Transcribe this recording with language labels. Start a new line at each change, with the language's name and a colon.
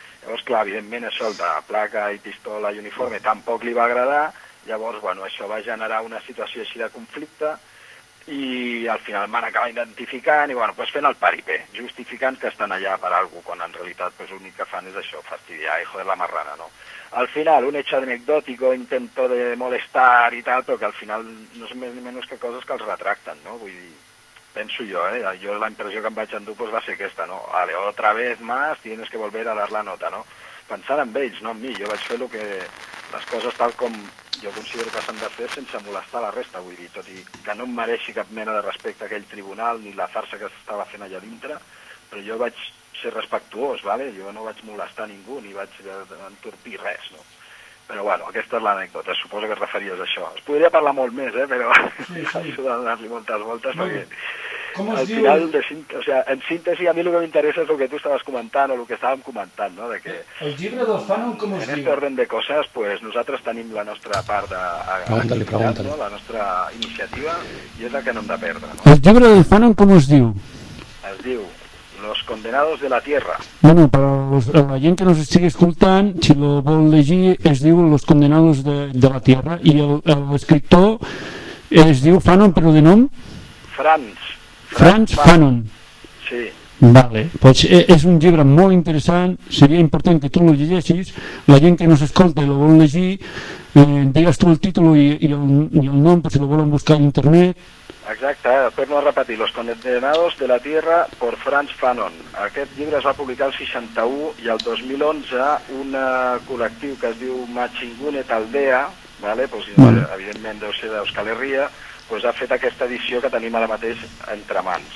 Catalan: Llavors, clar, evidentment això de placa i pistola i uniforme tampoc li va agradar, llavors, bueno, això va generar una situació així de conflicte, i al final m'han acabat identificant i bueno, pues fent el paripé, justificant que estan allà per alguna cosa, quan en realitat pues, l'únic que fan és això, fastidiar i joder la marrana, no? Al final,
Spanish: un hecho anecdótico, intento de molestar
Catalan: i tal, però que al final no són més ni menys que coses que els retracten, no? Vull dir, penso jo, jo la impressió que em vaig endur pues, va ser aquesta, no?
Spanish: Vale, otra vez más, tienes que volver a dar la nota, no?
Catalan: Pensant en ells, no en mi, jo vaig fer lo que les coses tal com jo considero que s'han de fer sense molestar la resta, vull dir, tot i que no em mereixi cap mena de respecte a aquell tribunal ni la farsa que s'estava fent allà dintre, però jo vaig ser respectuós, vale? Jo no vaig molestar ningú ni vaig entorpir res, no? Però bueno, aquesta és l'anècdota, suposo que et referies a això. Es podria parlar molt més, però això de donar-li moltes voltes, perquè al final, en síntesi, a mi el que m'interessa és el que tu estaves comentant o el que estàvem comentant, no? De que el llibre del fànol, com es diu? En aquest ordre de coses, pues, nosaltres tenim la nostra part de... Pregunta-li. La nostra iniciativa, i és la que no hem de perdre. No? El llibre del fànol, com es diu? Es diu Los condenados de la tierra.
Spanish: Bueno, para la gente que nos sigue escuchando,
Catalan: si lo vol llegir, es diu
Spanish: Los condenados de la tierra, y el escritor es diu Fanon, pero de nom? Franz Fanon. Sí.
Catalan: Vale, pues és un llibre molt interessant, seria important que tu lo llegeixis, la gent que no s'escolta i lo vol llegir, digues tu el títol i el nom, per si lo volen buscar a internet. Exacte, per no repetir, Los condenados de la tierra por Franz Fanon. Aquest llibre es va publicar el 61 i el 2011 un col·lectiu que es diu Machingune Taldea, vale? Pues, vale. Evidentment deu ser d'Euskal Herria, pues ha fet aquesta edició que tenim ara mateix entre mans.